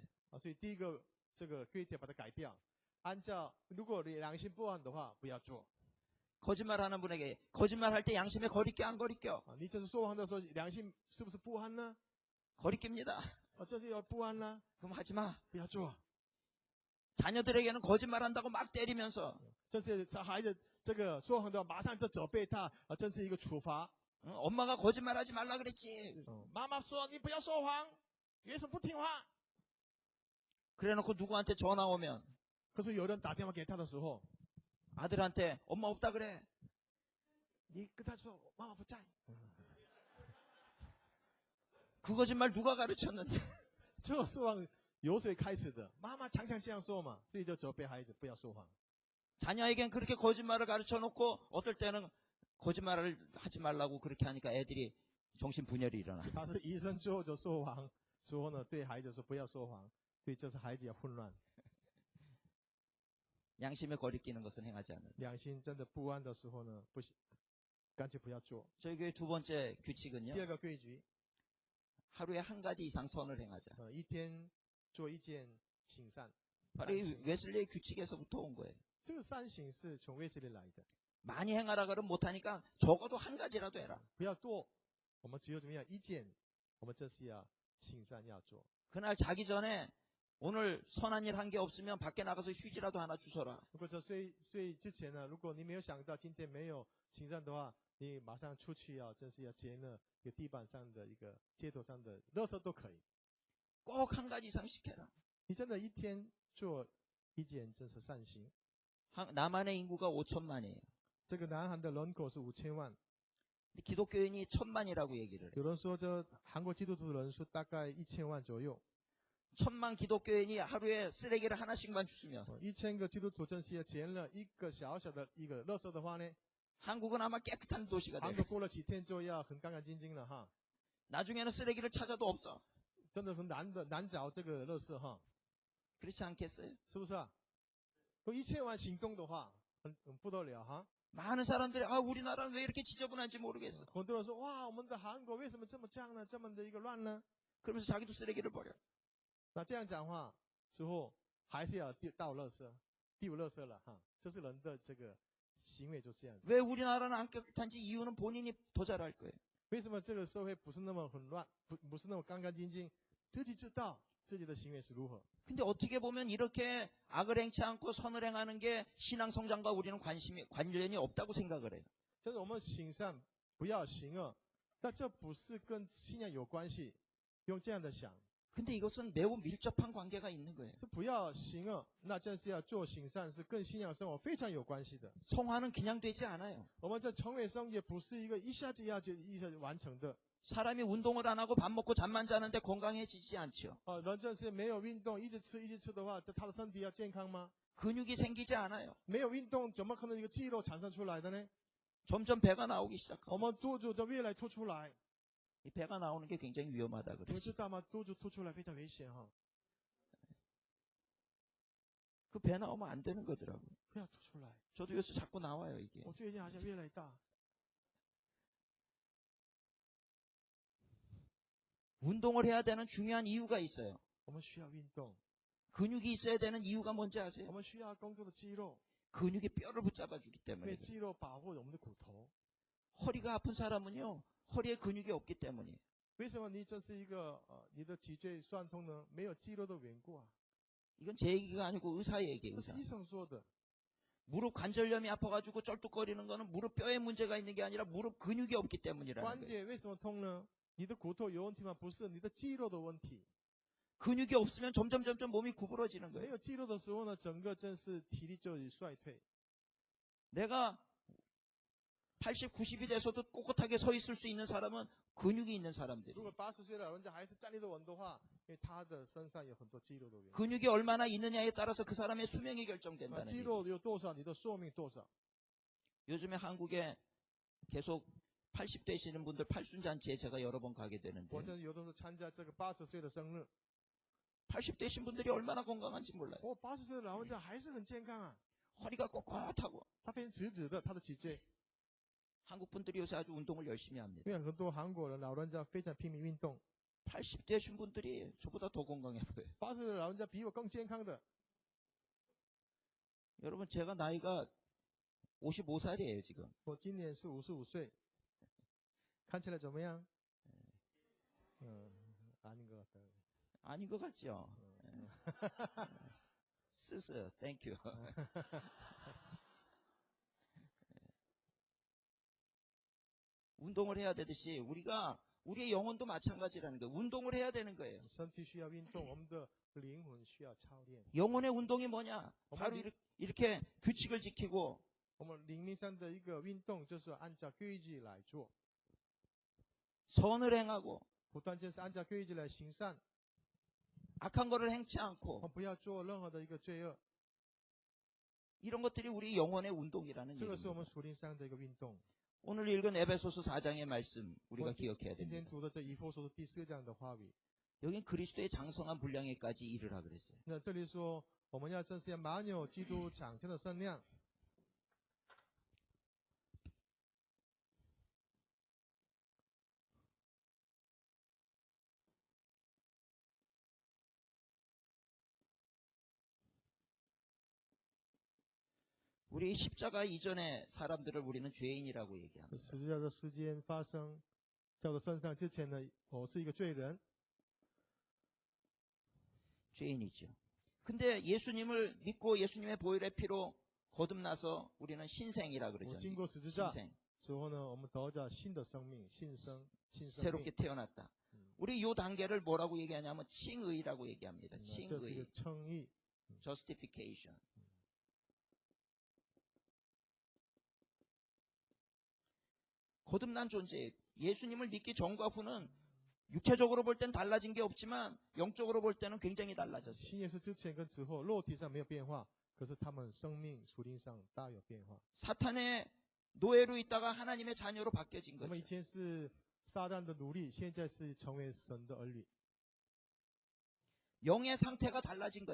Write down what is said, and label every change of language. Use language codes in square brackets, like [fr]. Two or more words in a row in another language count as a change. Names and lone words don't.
[zh] 所以第一个这个规条把它改掉，按照如果你良心不安的话，不要做。 [ko] 거짓말하는 분에게 거짓말할 때 양심에 거리껴 안 거리껴? [zh] 你这是说谎的时候，良心是不是不安呢？ [ko] 거리낍니다. [zh] 这是要不安呢， [ko] 그럼 하지 마. [zh] 不要做。 [ko] 자녀들에게는 거짓말한다고 막 때리면서 [zh] 这是孩子这个说谎的，马上就责备他，这是一个处罚。 [ko] 엄마가 거짓말하지 말라 그랬지. [zh] 妈妈说你不要说谎，为什么不听话？ [ko] 그래놓고 누구한테 전화 오면 [zh] 可是有人打电话给他的时候， [ko] 아들한테 엄마 없다 그래. [zh] 你跟他说妈妈不在， [ko] 그 거짓말 누가 가르쳤는데? [zh] 这个说谎由谁开始的？妈妈常常这样说嘛，所以就责备孩子不要说谎。 [ko] 자녀에겐 그렇게 거짓말을 가르쳐 놓고 어떨 때는 거짓말을 하지 말라고 그렇게 하니까 애들이 정신분열이 일어나. [zh] 他是医生之后就说谎，之后呢对孩子说不要说谎，所以这是孩子要混乱。 [ko] 양심에 거리끼는 것은 행하지 않는다. [zh] 良心真的不安的时候呢，不行，干脆不要做。 [ko] 저희 교회 두 번째 [zh] 第 [ko] 규칙은요. [zh] 二个规矩， [ko] 하루에 한 가지 이상 선을 행하자. [zh] 一天做一件行善。 [ko] 바로 이 웨슬리의 규칙에서부터 온 거예요. [zh] 这个善行是从卫斯理来的， [ko] 많이 행하라 그러면 못하니까 적어도 한 가지라도 해라. [zh] 不要多，我们只有怎么样一件，我们这是要行善要做。 [ko] 그날 자기 전에 오늘 선한 일 한 게 없으면 밖에 나가서 휴지라도 하나 주워라. [zh] 如果在睡之前呢，如果你没有想到今天没有行善的话，你马上出去真是要捡了一个地板上的一个街头上的垃圾都可以。 [ko] 꼭 한 가지 이상 시켜라. [zh] 你真的一天做一件真是善行。 [ko] 남한의 인구가 5천만이에요. [zh] 这个南韩的人口是5000万， [ko] 기독교인이 1000만이라고 얘기를 해요. [zh] 有人说这韩国基督徒人数大概1000万左右。 [ko] 1000만 기독교인이 하루에 쓰레기를 하나씩만 주시면 [zh] 1000 个基督徒真是要捡了一个小小的一个垃圾的话呢， [ko] 한국은 아마 깨끗한 도시가 [zh] 韩 [ko] 돼요. [zh] 国过了几天就要很干干净净了哈， [ko] 나중에는 쓰레기를 찾아도 없어. [zh] 真的很难找这个垃圾哈， [ko] 그렇지 않겠어요? [zh] 是不是啊？有1000万行动的话，很不得了哈。 [ko] 많은 사람들이 우리나라는 왜 이렇게 지저분한지 모르겠어. [zh] 很多人说哇，我们的韩国为什么这么这样呢？这么的一个乱呢？ [ko] 그러면서 자기도 쓰레기를 버려. [zh] 那这样讲话之后，还是要倒垃圾，丢垃圾了哈。这是人的这个行为就是这样子。 [ko] 왜 우리나라는 안 깨끗한지 이유는 본인이 더 잘 알 거예요. [zh] 为什么这个社会不是那么很乱，不是那么干干净净？自己知道自己的行为是如何。 [ko] 근데 어떻게 보면 이렇게 악을 행치 않고 선을 행하는 게 신앙 성장과 우리는 관련이 없다고 생각을 해요. [zh] 就是我们行善不要行恶，但这不是跟信仰有关系，用这样的想。 [ko] 근데 이것은 매우 밀접한 관계가 있는 거예요. [zh] 是不要行恶，那正是要做行善，是跟信仰生活非常有关系的。 [ko] 성화는 그냥 되지 않아요. [zh] 我们这成为生也不是一个一下子完成的。 [ko] 사람이 운동을 안 하고 밥 먹고 잠만 자는데 건강해지지 않죠. [zh] 人正是没有运动，一直吃的话，他的身体要健康吗？ [ko] 근육이 생기지 않아요. [zh] 没有运动，怎么可能一个肌肉产生出来的呢？ [ko] 점점 배가 나오기 [zh] 我 [ko] 시작하고 [zh] 们肚子就越来凸出来， [ko] 이 배가 나오는 게 굉장히 위험하다 [zh] 你们 [ko] 그러죠. [zh] 知道吗？肚子凸出来非常危险哈， [ko] 그 배 나오면 안 되는 거더라고요. [zh] 不要凸出来。 [ko] 저도 요새 자꾸 나와요 이게. [zh] 我最近好像越来越大。 [ko] 운동을 해야 되는 중요한 이유가 있어요. [zh] 我们需要运动， [ko] 근육이 있어야 되는 이유가 뭔지 [zh] 我 [ko] 아세요? [zh] 们需要工作的肌肉， [ko] 근육이 뼈를 붙잡아 주기 [zh] 因为 [ko] 때문에. [zh] 肌肉保护我们的骨头。 [ko] 허리가 아픈 사람은요, 허리에 근육이 없기 때문이에요. [zh] 为什么你这是一个你的脊椎酸痛呢？没有肌肉的缘故啊， [ko] 이건 제 얘기가 아니고 의사 얘기예요, [zh] 这是 [ko] 의사. [zh] 医生说的。 [ko] 무릎 관절염이 아파가지고 쩔뚝거리는 거는 무릎 뼈에 문제가 있는 게 아니라 무릎 근육이 없기 [zh] 关 [ko] 때문이라는 거예요. [zh] 节为什么痛呢？你的骨头有问题吗？不是，你的肌肉的问题。 [ko] 근육이 없으면 점점 몸이 구부러지는 [zh] 没 [ko] 거예요. [zh] 有肌肉的时候呢，整个真是体力就衰退。 [ko] 내가 80, 90이 돼서도 꼿꼿하게 서 있을 수 있는 사람은 근육이 있는 [zh] 如 [ko] 사람들이에요. [zh] 果80岁的老人家还是站立得稳的话，因为他的身上有很多肌肉的原因。 [ko] 근육이 얼마나 있느냐에 따라서 그 사람의 수명이 [zh] 啊 [ko] 결정된다는 [zh] 肌 [ko] 얘기예요. [zh] 肉有多少，你的寿命多少。 [ko] 요즘에 한국에 계속 80 되시는 분들 팔순잔치에 제가 여러 번 가게 [zh] 我 [ko] 되는데 [zh] 这有的时候参加这个80岁的生日， [ko] 80 되신 분들이 얼마나 건강한지 몰라요. [zh] 80 岁的老人家还是很健康啊， [ko] 허리가 꼿꼿하고 [zh] 他变直直的，他的脊椎。 [ko] 한국 분들이 요새 아주 운동을 열심히 합니다. [zh] 因为很多韩国人老人家非常拼命运动， [ko] 80 되신 분들이 저보다 더 건강해 보여요. [zh] 80 岁的老人家比我更健康的。 [ko] 여러분 제가 나이가 55살이에요 지금. [zh] 我今年是55岁，看起来怎么样？ [ko] 아닌 것 같아요. 아닌 것 같죠? 쓰스, 땡큐. 운동을 해야 되듯이 우리의 영혼도 마찬가지라는 거예요. 운동을 해야 되는 거예요. [zh] 身体需要运动，我们的灵魂需要操练。 [ko] 영혼의 운동이 뭐냐? 바로 이렇게 규칙을 지키고 [zh] 我们灵命上的一个运动，就是按照规矩来做， [ko] 선을 행하고 [zh] 不断就是按照规矩来行善， [ko] 악한 거를 행치 [zh] 我 [ko] 않고 [zh] 们不要做任何的一个罪恶。 [ko] 이런 것들이 우리 영혼의 운동이라는 [zh] 这个是我 [ko] 얘기입니다. [zh] 们属灵上的一个运动。 [ko] 오늘 읽은 에베소서 4장의 말씀 우리가 기억해야 [zh] 今天 [ko] 됩니다. [zh] 读的这以弗所的第4章的话语， [ko] 여긴 그리스도의 장성한 분량에까지 이르라 그랬어요. [zh] 那这里说我们要真是要满有基督长相的身量。 [ko] 우리 십자가 이전의 사람들을 우리는 죄인이라고 얘기합니다. [zh] 十字架的时间发生在我的身上之前呢，我是一个罪人， [ko] 죄인이죠. 근데 예수님을 믿고 예수님의 보혈의 피로 거듭나서 우리는 신생이라 [zh] 我 [ko] 그러죠. [zh] 经过十字架 [ko] 신생. [zh] 之后呢，我们得到新的生命，新生命。 [ko] 새롭게 태어났다. 우리 이 단계를 뭐라고 얘기하냐면 칭의라고 얘기합니다. [zh] 这是一个 [ko] 칭의. [zh] 称义。 [en] justification. [ko] 거듭난 존재. 예수님을 믿기 전과 후는 육체적으로 볼 땐 달라진 게 없지만 영적으로 볼 때는 굉장히 달라졌어요. [zh] 信耶稣之前跟之后，肉体上没有变化，可是他们生命属灵上大有变化。 [ko] 사탄의 노예로 있다가 하나님의 자녀로 바뀌어진 [zh] 我们以 [ko] 거죠. [zh] 前是撒旦的奴隶，现在是成为神的儿女。 [ko] 영의 상태가 달라진 거예요.